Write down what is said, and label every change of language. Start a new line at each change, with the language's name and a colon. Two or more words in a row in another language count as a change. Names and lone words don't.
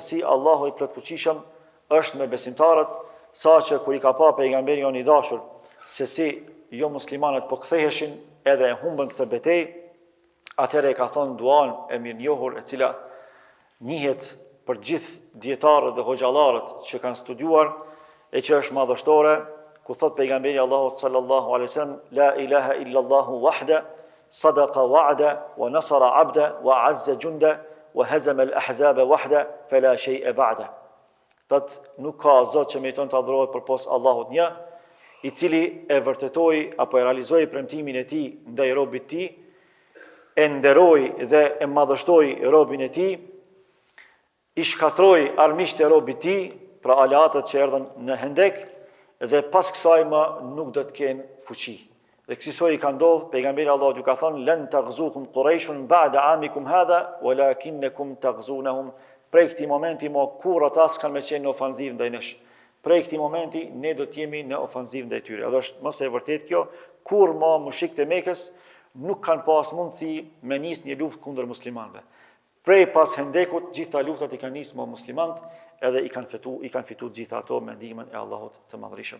Albanian: si Allahu i plotfuqishëm është me besimtarët, saqë kur i ka pa pejgamberi jon i dashur se si jo muslimanët po ktheheshin edhe e humbën këtë betejë, atëherë ka thonë duan e mirënjohur e cila njihet për gjithë dietarët dhe hoxhallarët që kanë studiuar e që është madhështore, ku thot pejgamberi Allahut
Arabic: صلى الله عليه وسلم لا إله إلا الله وحده صدق وعده ونصر عبده وأعز جنده وهزم الأحزاب وحده فلا شيء بعده.
Albanian: Thot nuk ka zot që meriton të adhurohet përpos Allahut një, i cili e vërtetoi apo e realizoi premtimin e tij ndaj robit të tij, e nderoi dhe e madhështoi robin e tij, i shkatroi armiqtë e robit të tij, pra aleatët që erdhën në Hendek, dhe pas kësaj më nuk do të kenë fuqi. Dhe kësaj i ka ndodhur, pejgamberi Allahut ju ka thënë
Arabic: لن تغزوهم قريش بعد عامكم هذا ولكنكم تغزونهم.
Albanian: Prej këtij momenti më kur ata s'kan më qenë në ofanzivë ndaj nesh. Prej këtij momenti ne do të jemi në ofanzivë ndaj tyre. Edhe është mos e vërtet kjo, kur më mushrikët e Mekës nuk kanë pas mundësi me nis një luftë kundër muslimanëve. Prej pas Hendekut, gjitha luftat i kanë nisë me muslimanët, edhe i kanë fitu gjitha ato me ndihmën e Allahut të Madhërisëm.